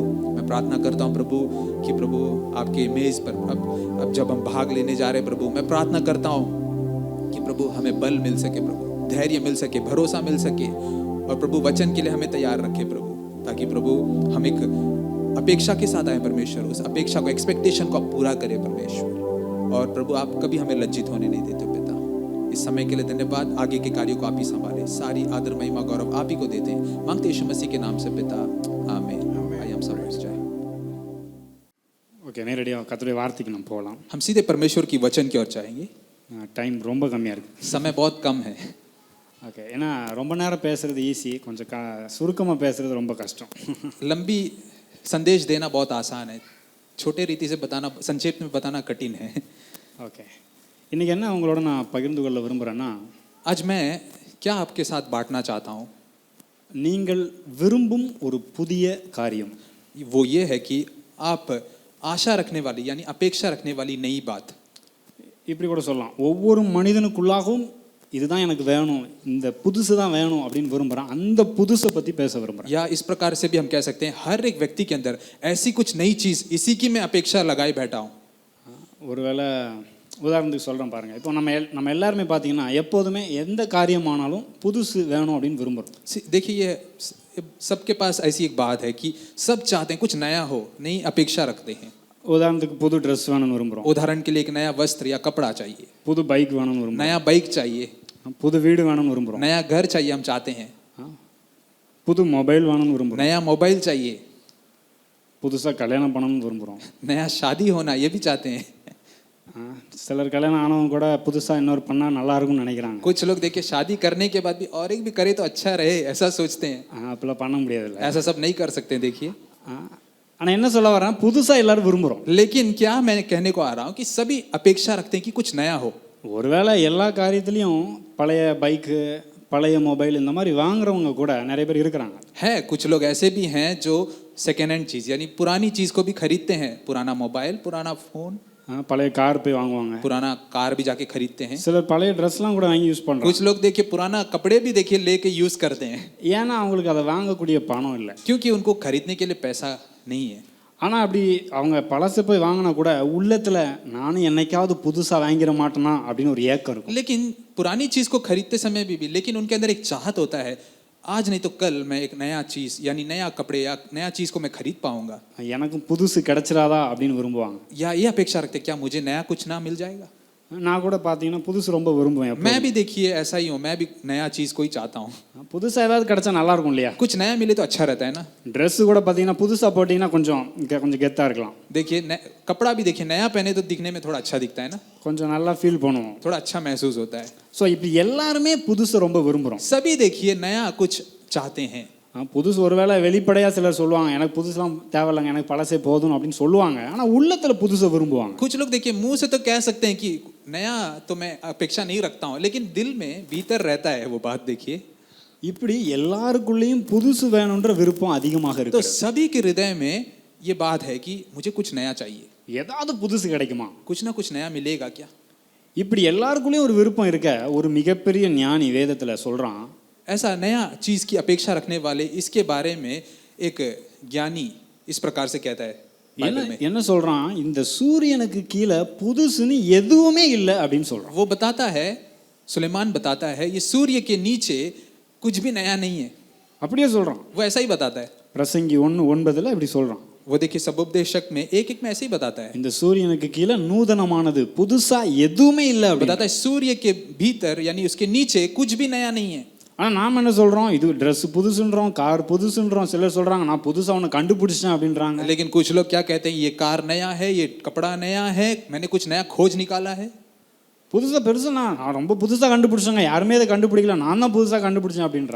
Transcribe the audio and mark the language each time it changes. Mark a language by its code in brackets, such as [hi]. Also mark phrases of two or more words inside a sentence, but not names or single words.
[hi] मैं प्रार्थना करता हूं प्रभु कि प्रभु आपके मेज पर अब जब हम भाग लेने जा रहे हैं प्रभु, मैं प्रार्थना करता हूं कि प्रभु हमें बल मिल सके प्रभु, धैर्य मिल सके, भरोसा मिल सके, और प्रभु वचन के लिए हमें तैयार रखे प्रभु, ताकि प्रभु हम एक अपेक्षा के साथ आए परमेश्वर, उस अपेक्षा को, एक्सपेक्टेशन को आप पूरा करें परमेश्वर। और प्रभु आप कभी हमें लज्जित होने नहीं देते पिता। इस समय के लिए धन्यवाद, आगे के कार्यों को आप ही संभालें, सारी आदर महिमा गौरव आप ही को देते हैं, मांगते यीशु मसीह के नाम से पिता, आमीन। आइए हम सब बैठ जाएं। [ta] ஓகே, நேரடியாக கர்த்தருடைய வார்த்தைக்கு நம்ம போகலாம். [hi] हम सीधे परमेश्वर की वचन की ओर जाएंगे। [ta] டைம் ரொம்ப கம்மியாக இருக்குது, [hi] समय बहुत कम है। [ta] ஓகே, ஏன்னா ரொம்ப நேரம் பேசுகிறது ஈஸி, கொஞ்சம் சுருக்கமாக பேசுகிறது ரொம்ப கஷ்டம். [hi] लंबी संदेश देना बहुत आसान है, छोटे रीति से बताना, संक्षेप में बताना कठिन है। [ta] ஓகே, இன்றைக்கி என்ன உங்களோட நான் பகிர்ந்து கொள்ள விரும்புகிறேன்னா, [hi] आज मैं क्या आपके साथ बांटना चाहता हूँ, [ta] நீங்கள் விரும்பும் ஒரு புதிய காரியம், [hi] वो ये है कि आप आशा रखने वाली यानी अपेक्षा रखने वाली नई बात। [ta] இப்படி கூட சொல்லலாம், ஒவ்வொரு மனிதனுக்குள்ளாகவும் இதுதான் எனக்கு வேணும், இந்த புதுசு தான் வேணும் அப்படின்னு விரும்புகிறேன், அந்த புதுசை பற்றி பேச விரும்புகிறேன்। [hi] या इस प्रकार से भी हम कह सकते हैं हर एक व्यक्ति के अंदर ऐसी कुछ नई चीज़, इसी की मैं अपेक्षा लगाए बैठा हूँ। [ta] ஒருவேளை உதாரணத்துக்கு சொல்கிறேன் பாருங்கள், இப்போ நம்ம எல்லாருமே பார்த்தீங்கன்னா எப்போதுமே எந்த காரியமானாலும் புதுசு வேணும் அப்படின்னு விரும்புகிறோம்। [hi] देखिए सबके पास ऐसी एक बात है कि सब चाहते हैं कुछ नया हो, नई अपेक्षा रखते हैं। [ta] உதாரணத்துக்கு புது ட்ரெஸ் வேணும்னு விரும்புகிறோம், [hi] उदाहरण के लिए एक नया वस्त्र या कपड़ा चाहिए, [ta] புது பைக் வேணும்னு விரும்புகிறோம், [hi] नया बाइक चाहिए, [ta] புது வீடு வேணும்னு விரும்புகிறோம், [hi] नया घर चाहिए हम चाहते हैं, [ta] புது மொபைல் வேணும்னு விரும்புகிறோம், [hi] नया मोबाइल चाहिए, [ta] புதுசாக கல்யாணம் பண்ணணும்னு விரும்புகிறோம், [hi] नया शादी होना ये भी चाहते हैं। [ta] சிலர் கல்யாணம் ஆனவங்க கூட புதுசாக இன்னொரு பண்ணால் நல்லா இருக்கும்னு நினைக்கிறாங்க। [hi] कुछ लोग देखिए शादी करने के बाद भी और एक भी करे तो अच्छा रहे ऐसा सोचते हैं। [ta] அப்பெல்லாம் பண்ண முடியாதுல்ல, [hi] ऐसा सब नहीं कर सकते देखिए। [ta] ஆனால் என்ன சொல்ல வரேன், புதுசாக எல்லாரும் விரும்புகிறோம்। [hi] लेकिन क्या मैं कहने को आ रहा हूँ कि सभी अपेक्षा रखते हैं कि कुछ नया हो। [ta] ஒருவேளை எல்லா காரியத்துலேயும் பழைய பைக்கு, பழைய மொபைல் இந்த மாதிரி வாங்குறவங்க கூட நிறைய பேர் இருக்கிறாங்க। [hi] है कुछ लोग ऐसे भी हैं जो [en] second hand [hi] चीज़ यानी पुरानी चीज़ को भी खरीदते हैं, पुराना मोबाइल, पुराना फ़ोन, [ta] பழைய கார் போய் வாங்குவாங்க, [hi] पुराना कार भी जाके खरीदते हैं। [ta] சிலர் பழைய ட்ரெஸ்லாம் கூட வாங்கி யூஸ் பண்ணுறாங்க। [hi] कुछ लोग देखिए पुराना कपड़े भी देखिए लेके यूज़ करते हैं, [ta] ஏன்னா அவங்களுக்கு அதை வாங்கக்கூடிய பணம் இல்லை, [hi] क्योंकि उनको खरीदने के लिए पैसा नहीं है। [ta] ஆனால் அப்படி அவங்க பழசை போய் வாங்கினா கூட உள்ளத்தில் நானும் என்னைக்காவது புதுசாக வாங்கிட மாட்டேனா அப்படின்னு ஒரு ஏக்கம் இருக்கும்। [hi] लेकिन पुरानी चीज़ को खरीदते समय भी लेकिन उनके अंदर एक चाहत होता है, आज नहीं तो कल मैं एक नया चीज़ यानी नया कपड़े या नया चीज़ को मैं खरीद पाऊंगा, [ta] எனக்கும் புதுசு கிடைச்சிடாதா அப்படின்னு விரும்புவாங்க। [hi] या ये अपेक्षा रखते क्या मुझे नया कुछ ना मिल जाएगा। [ta] நான் கூட பார்த்தீங்கன்னா புதுசு ரொம்ப விரும்புவேன்। [hi] मैं भी देखिए ऐसा ही हूँ, मैं भी नया चीज़ को ही चाहता हूँ, [ta] புதுசாக ஏதாவது கிடைச்சா நல்லா இருக்கும் இல்லையா? [hi] कुछ नया मिले तो अच्छा रहता है ना। [ta] ட்ரெஸ்ஸு கூட பார்த்தீங்கன்னா புதுசாக போட்டிங்கன்னா கொஞ்சம் கெத்தாக இருக்கலாம், [hi] देखिए कपड़ा भी देखिए नया पहने तो दिखने में थोड़ा अच्छा दिखता है ना, [ta] கொஞ்சம் நல்லா ஃபீல் பண்ணுவோம், [hi] थोड़ा अच्छा महसूस होता है। [ta] ஸோ இப்படி எல்லாருமே புதுசு ரொம்ப விரும்புகிறோம்। [hi] सभी देखिए नया कुछ चाहते हैं। [ta] புதுசு ஒருவேளை வெளிப்படையாக சிலர் சொல்லுவாங்க எனக்கு புதுசுலாம் தேவையில்லைங்க, எனக்கு பழசே போதும் அப்படின்னு சொல்லுவாங்க, ஆனால் உள்ளத்தில் புதுசை விரும்புவாங்க। [hi] कुछ लोग देखिए मुंह से तो कह सकते हैं कि नया तो मैं अपेक्षा नहीं रखता हूँ, लेकिन दिल में भीतर रहता है वो बात। देखिए [ta] இப்படி எல்லாருக்குள்ளேயும் புதுசு வேணுன்ற விருப்பம் அதிகமாக [hi] तो [ta] இருக்கு। [hi] सभी के हृदय में ये बात है कि मुझे कुछ नया चाहिए, [ta] ஏதாவது புதுசு கிடைக்குமா, [hi] कुछ ना कुछ नया मिलेगा क्या। [ta] இப்படி எல்லாருக்குள்ளேயும் ஒரு விருப்பம் இருக்க ஒரு மிகப்பெரிய ஞானி வேதத்தில் சொல்கிறான், [hi] ऐसा नया चीज़ की अपेक्षा रखने वाले इसके बारे में एक ज्ञानी इस प्रकार से कहता है, बाइबल में। [ta] என்ன சொல்றான், இந்த சூரியனுக்கு கீழே புதுசுன்னு எதுவுமே இல்லை அப்படின்னு சொல்றான். [hi] वो बताता है, सुलेमान बताता है, ये सूर्य के नीचे कुछ भी नया नहीं है। [ta] அப்படியே சொல்றான். [hi] वो ऐसा ही बताता है। [ta] பிரசங்கி 1:9 இப்படி சொல்றான். [hi] वो देखिए सबोपदेशक में एक में ऐसे ही बताता है। [ta] இந்த சூரியனுக்கு கீழே நூதனமானது புதுசா எதுவுமே இல்லை அப்படி. [hi] बताता है सूर्य के भीतर यानी उसके नीचे कुछ भी नया नहीं है। [ta] ஆனால் நாம் என்ன சொல்கிறோம், இது ட்ரெஸ் புதுசுன்றோம், கார் புதுசுன்றோம். சிலர் சொல்கிறாங்க நான் புதுசாக ஒன்று கண்டுபிடிச்சேன் அப்படின்றாங்க. [hi] लेकिन कुछ लोग क्या कहते हैं, ये कार नया है, ये कपड़ा नया है, मैंने कुछ नया खोज निकाला है। [ta] புதுசாக பெருசு நான் ரொம்ப புதுசாக கண்டுபிடிச்சேங்க, யாருமே இதை கண்டுபிடிக்கல, நான் தான் புதுசாக கண்டுபிடிச்சேன் அப்படின்றாங்க.